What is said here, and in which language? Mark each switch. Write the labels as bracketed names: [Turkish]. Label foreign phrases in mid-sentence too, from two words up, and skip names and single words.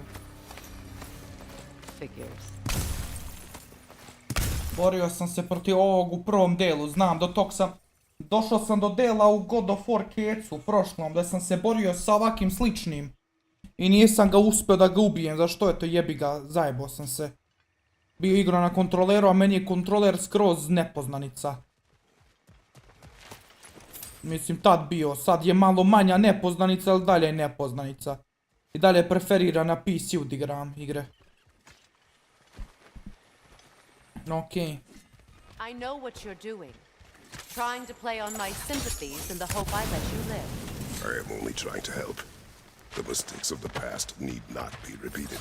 [English] Figures. [Serbian] Borio sam se protiv ovog u prvom delu, znam, do tog sam... Došao sam do dela u God of War kecu, u prošlom, da sam se borio sa ovakvim sličnim. I nisam ga uspio da ga ubijem, zašto je to jebi ga, zajebao sam se. Bio igrao na kontroleru, a meni je kontroler skroz nepoznanica. Mislim, tad bio, sad je malo manja nepoznanica, ali dalje je nepoznanica. I dalje preferira na PC-u da igram igre. Okej. [English] I know what you're doing. Trying to play on my sympathies in the hope I let you live. I am only trying to help. The mistakes of the past need not be repeated.